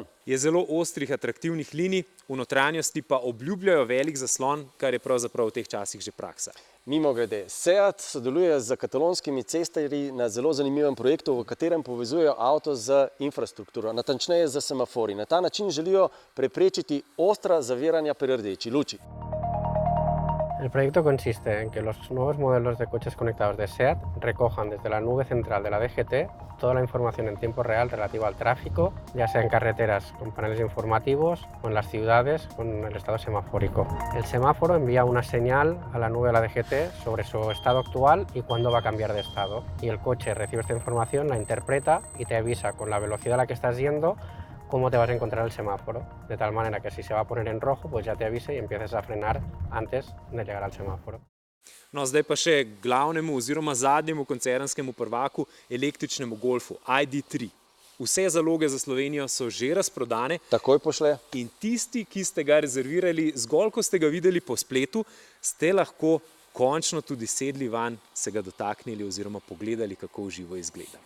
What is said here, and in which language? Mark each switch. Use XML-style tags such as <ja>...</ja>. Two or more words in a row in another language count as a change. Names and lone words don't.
<sl>Je zelo ostrih, atraktivnih linij, v notranjosti pa obljubljajo velik zaslon, kar je pravzaprav v teh časih že praksa. Mimogrede, Seat sodeluje z katalonskimi cestarji na zelo zanimivem projektu, v katerem povezujejo avto z infrastrukturo, natančneje z semafori. Na ta način želijo preprečiti ostra zaviranja pri rdeči luči.</sl> <es>El proyecto consiste en que los nuevos modelos de coches conectados de SEAT recojan desde la nube central de la DGT toda la información en tiempo real relativa al tráfico, ya sea en carreteras con paneles informativos o en las ciudades con el estado semafórico. El semáforo envía una señal a la nube de la DGT sobre su estado actual y cuándo va a cambiar de estado. Y el coche recibe esta información, la interpreta y te avisa con la velocidad a la que estás yendo cómo te vas a encontrar el semáforo, de tal manera que si se va a poner en rojo, pues ya te avise y empieces a frenar antes de llegar al semáforo.</es> <sl>No, zdaj pa še glavnemu oziroma zadnjemu koncernskemu prvaku, električnemu Golfu, ID3. Vse zaloge za Slovenijo so že razprodane. Takoj pošle. In tisti, ki ste ga rezervirali, zgolj ko ste ga videli po spletu, ste lahko končno tudi sedli vanj, se ga dotaknili oziroma pogledali, kako v živo izgleda.</sl>